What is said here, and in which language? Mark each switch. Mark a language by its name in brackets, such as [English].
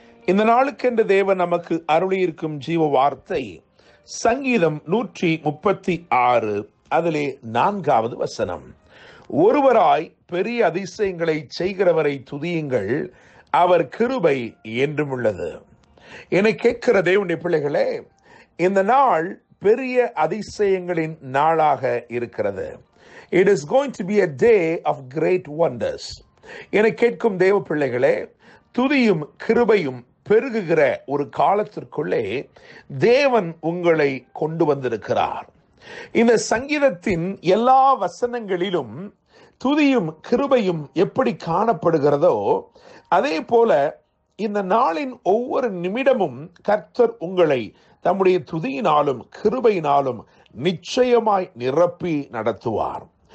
[Tamil] இந்த நாளுக்கென்று தேவன் நமக்கு அருளியிருக்கும் ஜீவ வார்த்தை சங்கீதம் 136 அதிலே 4வது வசனம். ஒருவராய் பெரிய அதிசயங்களை செய்கிறவரை துதியுங்கள், அவர் கிருபை என்றும் உள்ளது. என்னை கேட்கிற தேவனுடைய பிள்ளைகளே, இந்த நாள் பெரிய அதிசயங்களின் நாளாக இருக்கிறது. [English] It is going to be a day of great wonders. [Tamil] என்னை கேட்கும் தேவ பிள்ளைகளே, துதியும் கிருபையும் பெருகுகிற ஒரு காலத்திற்குள்ளே தேவன் உங்களை கொண்டு வந்திருக்கிறார். இந்த சங்கீதத்தின் எல்லா வசனங்களிலும் துதியும் கிருபையும் எப்படி காணப்படுகிறதோ அதே போல இந்த நாளின் ஒவ்வொரு நிமிடமும் கர்த்தர் உங்களை தம்முடைய துதியினாலும் கிருபையினாலும் நிச்சயமாய் நிரப்பி நடத்துவார்.